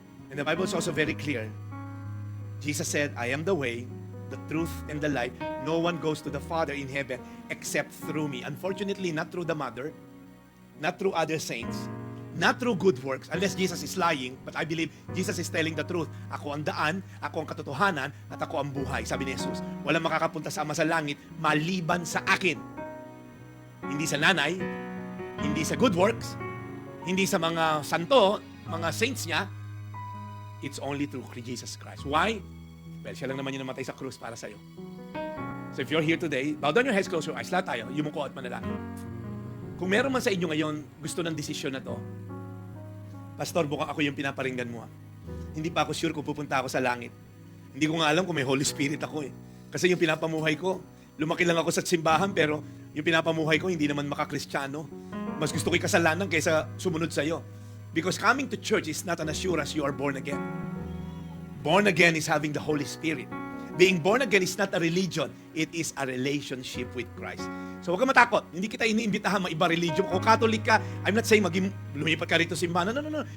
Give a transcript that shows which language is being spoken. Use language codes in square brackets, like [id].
[en] And the Bible is also very clear. Jesus said, I am the way, the truth, and the life. No one goes to the Father in heaven except through me. Unfortunately, not through the Mother, not through other saints, not through good works, unless Jesus is lying, but I believe Jesus is telling the truth. [tl] Ako ang daan, ako ang katotohanan, at ako ang buhay. Sabi ni Jesus, walang makakapunta sa Ama sa langit maliban sa akin. Hindi sa nanay, hindi sa good works, hindi sa mga santo, mga saints niya. [en] It's only through Jesus Christ. Why? Well, [tl] siya lang naman yung namatay sa krus para sa'yo. [en] So if you're here today, bow down your heads, close your eyes. [tl] Lahat tayo, yumuko at manalangin. Kung meron man sa inyo ngayon gusto ng desisyon na to, Pastor, bukang ako yung pinaparinggan mo. Hindi pa ako sure kung pupunta ako sa langit. Hindi ko nga alam kung may Holy Spirit ako eh. Kasi yung pinapamuhay ko, lumaki lang ako sa simbahan pero yung pinapamuhay ko hindi naman makakristyano. Mas gusto ko yung kasalanan kaysa sumunod sa'yo. [en] Because coming to church is not an assurance you are born again. Born again is having the Holy Spirit. Being born again is not a religion. It is a relationship with Christ. [tl] So huwag ka matakot. Hindi kita iniimbitahan maiba religion. Kung Catholic ka, [en] I'm not saying [tl] lumipat ka rito simbahan. No.